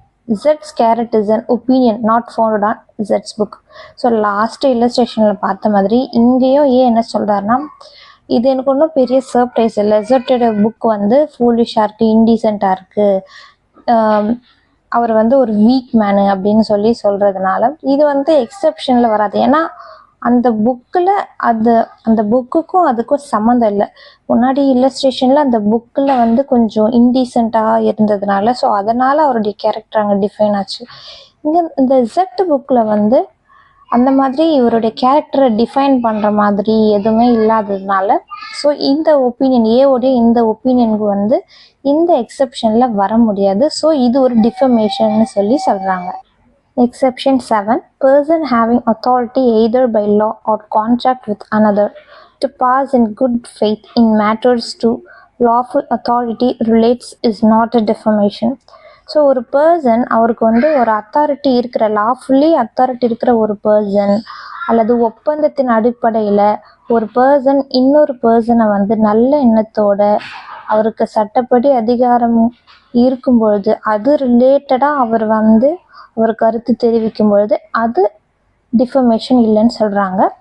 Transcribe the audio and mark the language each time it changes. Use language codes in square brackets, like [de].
[en] Z's character is an opinion not founded on Z's book. [ta] So last இல்லஸ்ட்ரேஷனில் பார்த்த மாதிரி இங்கேயும் ஏன் என்ன சொல்கிறாருன்னா, இது எனக்கு ஒன்றும் பெரிய சர்ப்ரைஸ் இல்லை, ஜெட்டோட புக் ஃபூலிஷாக இருக்குது, இன்டீசென்ட்டாக இருக்குது, அவர் ஒரு வீக் மேனு அப்படின்னு சொல்கிறதுனால இது எக்ஸப்ஷனில் வராது. ஏன்னா அந்த புக்கில் அந்த புக்குக்கும் அதுக்கும் சம்மந்தம் இல்லை. முன்னாடி இல்லஸ்ட்ரேஷனில் அந்த புக்கில் கொஞ்சம் இன்டீசென்ட்டாக இருந்ததுனால ஸோ அதனால் அவருடைய கேரக்டர் அங்கே டிஃபைன் ஆச்சு. இங்கே இந்த ஜெட் புக்கில் அந்த மாதிரி இவருடைய கேரக்டரை டிஃபைன் பண்ணுற மாதிரி எதுவுமே இல்லாததுனால ஸோ இந்த ஒப்பீனியன் ஏவோடைய இந்த ஒப்பீனியனுக்கு இந்த எக்ஸப்ஷனில் வர முடியாது. ஸோ இது ஒரு டிஃபர்மேஷன்னு சொல்கிறாங்க. [en] Exception 7. Person having authority either by law or contract with another to pass in good faith in matters to lawful authority relates is not a defamation. [ta] So ஒரு பர்சன் அவருக்கு ஒரு அத்தாரிட்டி இருக்கிற லாஃபுல்லி அத்தாரிட்டி இருக்கிற ஒரு person அல்லது ஒப்பந்தத்தின் அடிப்படையில் ஒரு பர்சன் இன்னொரு பர்சனை நல்ல எண்ணத்தோட அவருக்கு சட்டப்படி அதிகாரம் இருக்கும் பொழுது அது ரிலேட்டடாக அவர் ஒரு கருத்து தெரிவிக்கும் பொழுது அது டிஃபர்மேஷன் இல்லைன்னு சொல்கிறாங்க.